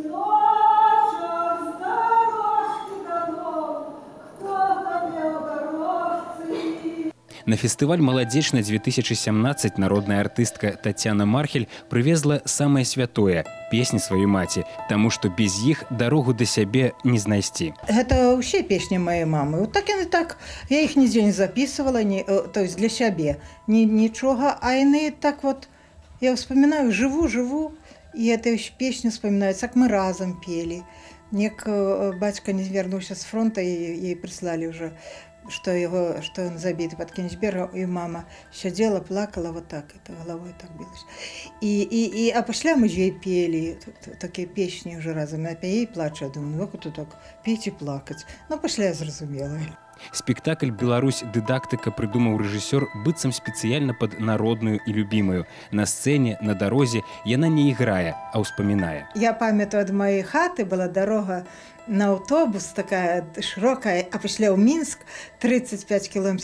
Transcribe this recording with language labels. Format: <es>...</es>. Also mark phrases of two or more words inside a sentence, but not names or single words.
<be>На фестываль «Маладзечна» 2017 народная артыстка Тацяна Мархель прывезла самае святое – песні сваёй маці, таму што без іх дарогу да сябе не знайсці. Гэта ўсе песні маёй мамы. Вот так яны так, я іх нідзе не записывала,</be> <ru>то есть</ru> <be>для сябе, нічога, а яны так вот,</be> <ru>я вспоминаю, живу,</ru> <be>і</be> <ru>эту песню</ru> <be>вспоминаюць, як мы разам пелі. Нек бацька не вярнуўся з фронта, і ей прыслалі ўжо,</be> <ru>что он забит под Кенигсбергом, и мама сидела, плакала вот так, это головой так билась. А пошля мы ей пели такие песни уже разом. Я ей плачу, я думаю, ну как так петь и плакать.</ru> <be>Ну пошля я зразумела. Спектакль «Беларусь дыдактыка» прыдумаў рэжысёр быццам спецыяльна пад народную і любімую. На сцэне, на дарозе яна не іграе, а ўспамінае. Я памятаю, ад маёй хаты была дарога на аўтобус такая шырокая, а пасля ў Мінск 35 кілометраў.</be>